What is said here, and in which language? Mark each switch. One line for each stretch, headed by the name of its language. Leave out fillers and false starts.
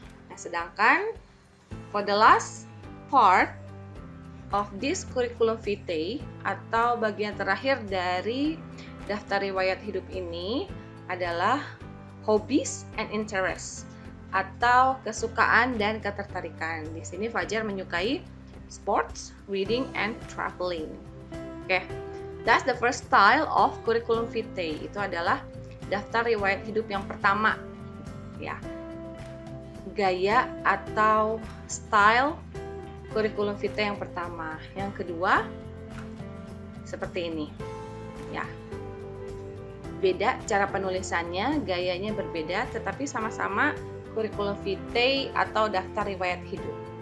Indonesian: Nah, sedangkan
English: for the last part of this curriculum vitae
Indonesian: atau bagian terakhir dari daftar riwayat hidup ini adalah
English: hobbies and interests
Indonesian: atau kesukaan dan ketertarikan. Di sini Fajar menyukai sports, reading, and traveling.
English: Oke, that's the first style of curriculum vitae.
Indonesian: Itu adalah daftar riwayat hidup yang pertama, ya. Gaya atau style curriculum vitae yang pertama. Yang kedua, seperti ini, ya. Beda cara penulisannya, gayanya berbeda, tetapi sama-sama curriculum vitae atau daftar riwayat hidup.